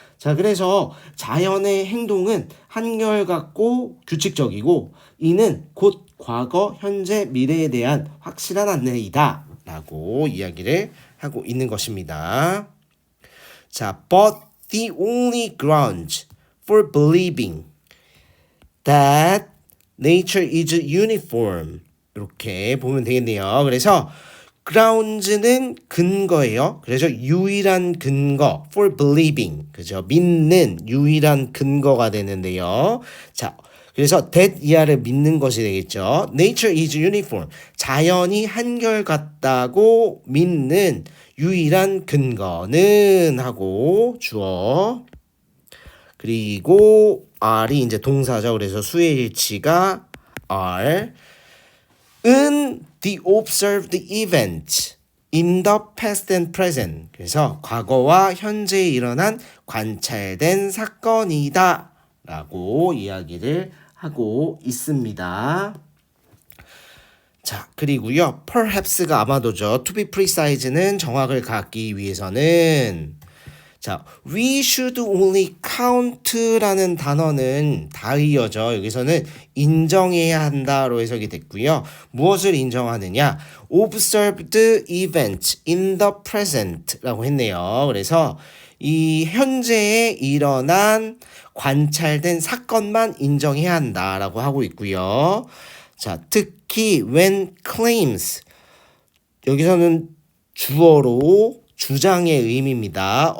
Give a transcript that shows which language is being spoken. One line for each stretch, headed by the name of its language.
Korean: 자, 그래서 자연의 행동은 한결같고 규칙적이고 이는 곧 과거, 현재, 미래에 대한 확실한 안내이다 라고 이야기를 하고 있는 것입니다.
English: 자, but the only grounds for believing that nature is uniform
Korean: 이렇게 보면 되겠네요. 그래서 grounds는 근거예요. 그래서 유일한 근거
English: for believing,
Korean: 그죠? 믿는 유일한 근거가 되는데요. 자, 그래서 that 이하를 믿는 것이 되겠죠.
English: Nature is uniform.
Korean: 자연이 한결같다고 믿는 유일한 근거는 하고 주어. 그리고 R이 이제 동사죠. 그래서 수의 일치가 are.
English: in the observed event in the past and present.
Korean: 그래서 과거와 현재에 일어난 관찰된 사건이다 라고 이야기를 하고 있습니다. 자, 그리고요. perhaps가 아마도죠.
English: to be precise
Korean: 는 정확을 갖기 위해서는 자,
English: we should only count
Korean: 라는 단어는 다이어죠. 여기서는 인정해야 한다로 해석이 됐고요. 무엇을 인정하느냐?
English: observed events in the present라고
Korean: 했네요. 그래서 이 현재에 일어난 관찰된 사건만 인정해야 한다라고 하고 있고요. 자, 특히
English: when claims
Korean: 여기서는 주어로 주장의 의미입니다.